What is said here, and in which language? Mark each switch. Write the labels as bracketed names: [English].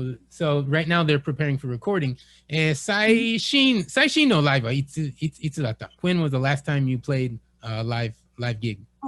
[English] So right now they're preparing for recording. [Japanese] 最新のライブはいつだった？ [English] When was the last time you played a live gig?